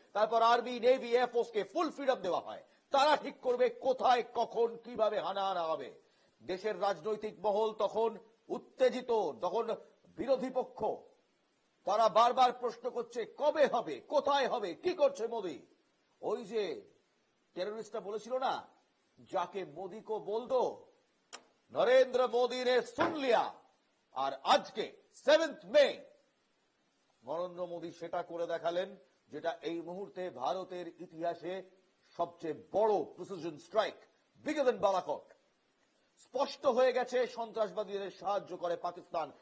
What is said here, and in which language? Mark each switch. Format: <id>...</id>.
<bn>তারপর army, navy, এয়ারফোর্সকে full freedom দেওয়া হয়, তারা ঠিক করবে কোথায়, কখন, কিভাবে হানা হবে। দেশের রাজনৈতিক মহল তখন উত্তেজিত, তখন বিরোধী পক্ষ তারা বারবার প্রশ্ন করছে কবে হবে, কোথায় হবে, কি করছে মোদী। ওই যে টেররিস্টরা বলেছিল না, যাকে</bn> <hi>মোदी को बोल दो नरेंद्र मोदी ने सुन लिया।</hi> <bn>আর আজকে 7 মে নরেন্দ্র মোদী সেটা করে দেখালেন, যেটা এই মুহূর্তে ভারতের ইতিহাসে সবচেয়ে বড় প্রিসিশন স্ট্রাইক,</bn> <en>bigger than</en> <bn>বালাকোট। স্পষ্ট হয়ে গেছে সন্ত্রাসবাদীদের সাহায্য করে পাকিস্তান।</bn>